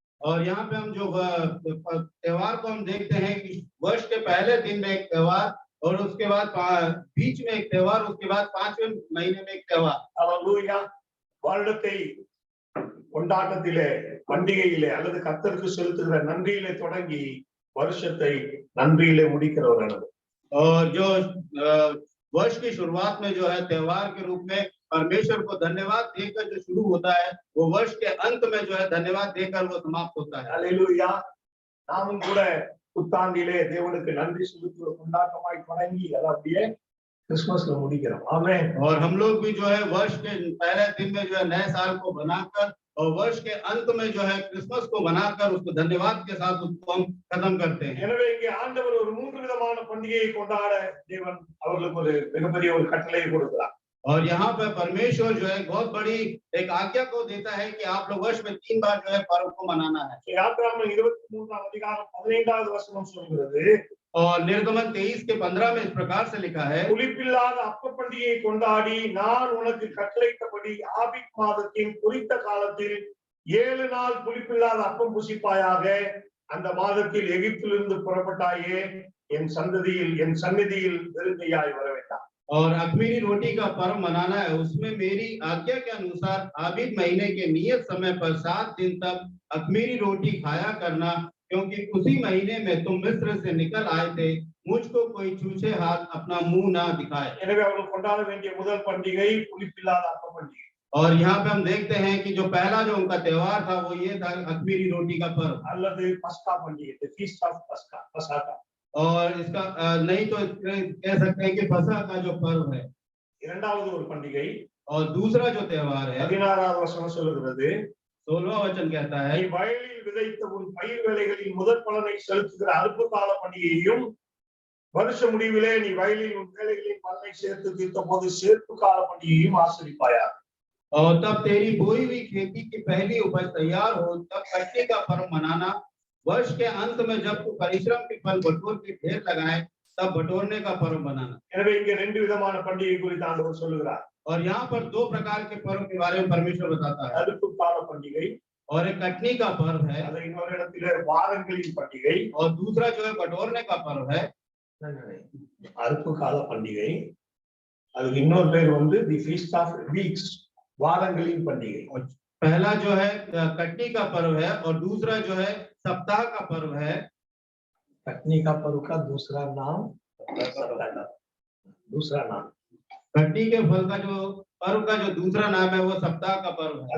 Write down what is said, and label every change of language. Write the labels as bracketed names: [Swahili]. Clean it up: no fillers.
[Hindi] और यहाँ पे हम जो त्योहार को हम देखते हैं कि वर्ष के पहले दिन में एक त्योहार और उसके बाद बीच में एक त्योहार, उसके बाद 5वें महीने में एक त्योहार। [Tamil] அல்லேலூயா. வருடத்தை கொண்டாட்டத்திலே பண்டிகையிலே அல்லது கர்த்தருக்கு செலுத்துகிற நன்றியிலே தொடங்கி வருஷத்தை நன்றியிலே முடிக்கிறவர். [Hindi] और जो वर्ष की शुरुआत में जो है त्योहार के रूप में परमेश्वर को धन्यवाद देकर जो शुरू होता है, वो वर्ष के अंत में जो है धन्यवाद देकर वो समाप्त होता है। [Tamil] அல்லேலூயா. நாமும் கூட புத்தாண்டிலே தேவனுக்கு நன்றி செலுத்துகிற கொண்டாட்டமாய் தொடங்கி அதை அப்படியே கிறிஸ்துமஸ்ல முடிக்கிறோம். ஆமென். [Hindi] और हम लोग भी जो है वर्ष के पहले दिन में जो है नए साल को बनाकर और वर्ष के अंत में जो है क्रिसमस को बनाकर उसको धन्यवाद के साथ उसको हम खत्म करते हैं। [Tamil] எனவே இங்கே ஆண்டவர் ஒரு 3 விதமான பண்டிகையை கொண்டாட தேவன் அவர்களுக்கு ஒரு மிகப்பெரிய ஒரு கட்டளையை கொடுக்கிறார். [Hindi] और यहाँ पर परमेश्वर जो है बहुत बड़ी एक आज्ञा को देता है कि आप लोग वर्ष में 3 बार जो है पर्व को मनाना है। [Tamil] யாத்திராகமம் 23:15 வசனம் சொல்கிறது, [Hindi] और निर्गमन 23:15 में इस प्रकार से लिखा है, [Tamil] புளிப்பில்லாத அப்ப பண்டிகையை கொண்டாடி நான் உனக்கு கட்டளையிட்டபடி ஆபீப் மாதத்தின் குறித்த காலத்தில் 7 நாள் புளிப்பில்லாத அப்பம் புசிப்பாயாக. அந்த மாதத்தில் எகிப்திலிருந்து புறப்பட்டாயே என் சந்நிதியில் வெறுங்கையாய் வர வேண்டாம். [Hindi] और अख़मीरी रोटी का पर्व मनाना है, उसमें मेरी आज्ञा के अनुसार आबीद महीने के नियत समय पर 7 दिन तक अख़मीरी रोटी खाया करना, क्योंकि उसी महीने में तुम मिस्र से निकल आए थे, मुझको कोई छूछे हाथ अपना मुंह ना दिखाए। [Tamil] எனவே அவர்கள் கொண்டாட வேண்டிய முதல் பண்டிகை புளிப்பில்லாத அப்ப பண்டிகை. [Hindi] और यहाँ पे हम देखते हैं कि जो पहला जो उनका त्योहार था वो ये था अख़मीरी रोटी का पर्व, [Tamil] அல்லது பஸ்கா பண்டிகை, [English] the feast of [Tamil] பஸ்கா. [Hindi] और इसका नहीं तो कह सकते हैं कि फसह का जो पर्व है। [Tamil] இரண்டாவது ஒரு பண்டிகை, [Hindi] और दूसरा जो त्योहार है [Tamil] 16வது வசனம் சொல்லுகிறது, [Hindi] 16वां वचन कहता है, [Tamil] நீ வயலில் விதைத்த உன் பயிர் வேலைகளின் முதற் பலனை செலுத்துகிற அறுப்பு கால பண்டிகையையும், வருஷ முடிவிலே நீ வயலில் உன் வேலைகளின் பலனை சேர்த்து தீர்த்த போது சேர்ப்பு கால பண்டிகையையும் ஆசரிப்பாயாக. [Hindi] और तब तेरी बोई हुई खेती की पहली उपज तैयार हो तब कटनी का पर्व मनाना, वर्ष के अंत में जब तू परिश्रम के फल बटोर के ढेर लगाए तब बटोरने का पर्व बनाना। [Tamil] எனவே இங்கே 2 விதமான பண்டிகை குறித்து ஆண்டவர் சொல்லுகிறார். [Hindi] और यहाँ पर 2 प्रकार के पर्व के बारे में परमेश्वर बताता है, [Tamil] அறுப்பு கால பண்டிகை, [Hindi] और एक कटनी का पर्व है [Tamil] அது இன்னொரு இடத்துல வாரங்களின் பண்டிகை, [Hindi] और दूसरा जो है बटोरने का पर्व है। [Tamil] அறுப்பு கால பண்டிகை. அதுக்கு இன்னொரு பேர் வந்து [English] the Feast of Weeks, [Tamil] வாரங்களின் பண்டிகை. [Hindi] पहला जो है कटनी का पर्व है और दूसरा जो है सप्ताह का पर्व है। कटनी का पर्व का दूसरा नाम दूसरा नाम कटनी के फल का जो पर्व का जो दूसरा नाम है वो सप्ताह का पर्व है।